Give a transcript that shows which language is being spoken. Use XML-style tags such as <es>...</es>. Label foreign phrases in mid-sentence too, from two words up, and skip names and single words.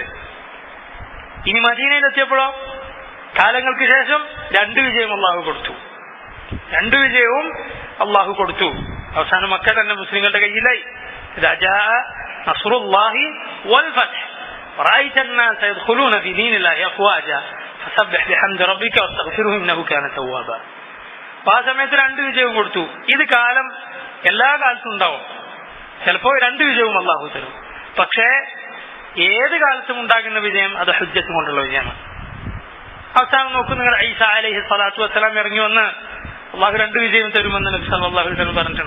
<ml>ഇനി മദീനയിലെത്തിയപ്പോഴോ കാലങ്ങൾക്ക് ശേഷം രണ്ട് വിജയവും അള്ളാഹു കൊടുത്തു. അവസാനം മക്ക തന്നെ മുസ്ലിങ്ങളുടെ കയ്യിലായി.</ml> <ar>نصر الله والفتح رأيت الناس يدخلون في دين الله أفواجا فسبح بحمد ربك واستغفره إنه كان توابا.</ar> <ml>ആ സമയത്ത് രണ്ട് വിജയവും കൊടുത്തു. ഇത് കാലം എല്ലാ കാലത്തും ഉണ്ടാവും. ചിലപ്പോൾ 2 വിജയവും അള്ളാഹു തരും. പക്ഷേ ഏത് കാലത്തും ഉണ്ടാകുന്ന വിജയം അത് ഹുജ്ജത്ത് കൊണ്ടുള്ള വിജയമാണ്. അവസാനം നോക്കൂ നിങ്ങൾ, ഈസ</ml> <ar>عليه الصلاة والسلام</ar> <ml>ഇറങ്ങി വന്ന് അള്ളാഹു 2 വിജയം തരുമെന്ന് നബി</ml> <ar>صلى الله عليه وسلم</ar> <ml>പറഞ്ഞിട്ടുണ്ട്.</ml>